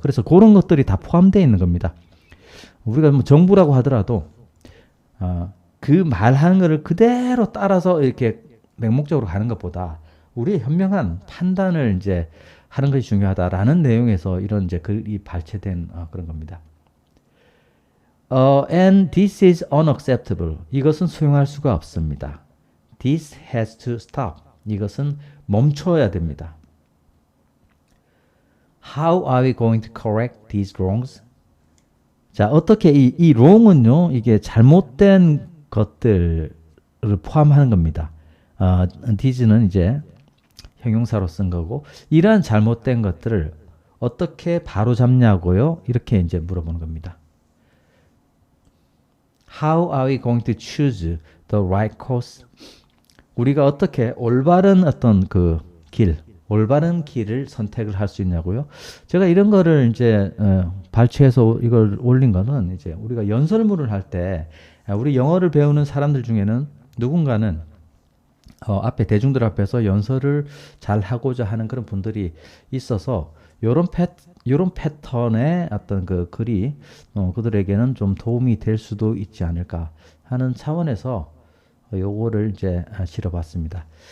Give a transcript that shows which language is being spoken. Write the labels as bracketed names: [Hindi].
[Korean] 그래서 그런 것들이 다 포함되어 있는 겁니다. 우리가 뭐 정부라고 하더라도 그 말하는 거를 그대로 따라서 이렇게 맹목적으로 가는 것보다 우리의 현명한 판단을 이제 하는 것이 중요하다라는 내용에서 이런 이제 글이 발췌된 그런 겁니다. [English] And this is unacceptable. [Korean] 이것은 수용할 수가 없습니다. [English] This has to stop. [Korean] 이것은 멈춰야 됩니다. [English] How are we going to correct these wrongs? [Korean] 자, 어떻게 이 wrong은요, 이게 잘못된 것들을 포함하는 겁니다. did는 이제 형용사로 쓴 거고, 이러한 잘못된 것들을 어떻게 바로잡냐고요? 이렇게 이제 물어보는 겁니다. [English] How are we going to choose the right course? [Korean] 우리가 어떻게 올바른 어떤 그 길, 올바른 길을 선택을 할 수 있냐고요? 제가 이런 거를 이제 발췌해서 이걸 올린 거는 이제 우리가 연설문을 할 때 우리 영어를 배우는 사람들 중에는 누군가는 앞에 대중들 앞에서 연설을 잘 하고자 하는 그런 분들이 있어서 요런 패턴의 어떤 그 글이 그들에게는 좀 도움이 될 수도 있지 않을까 하는 차원에서 요거를 이제 실어봤습니다.